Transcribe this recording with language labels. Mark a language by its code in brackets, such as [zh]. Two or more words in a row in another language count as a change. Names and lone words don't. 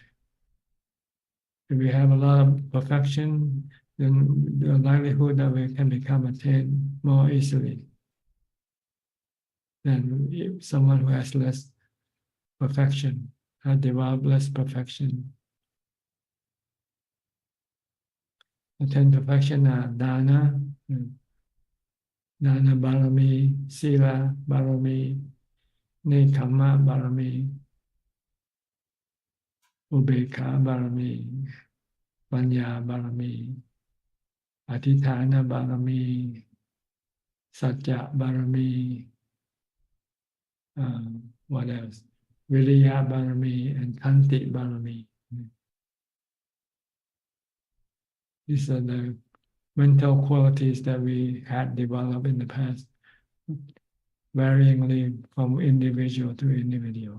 [en] If we have a lot of perfection, then the likelihood that we can become attained more easily than if someone who has less perfection, has developed less perfection. The 10 perfection are [pi] dana, dana barami, sila barami, nekkhamma barami, ubekha barami, panya barami, adhithana barami, satya barami, [en] what else? [pi] Viriya barami and khanti barami. [en] These are the mental qualities that we had developed in the past, varyingly from individual to individual.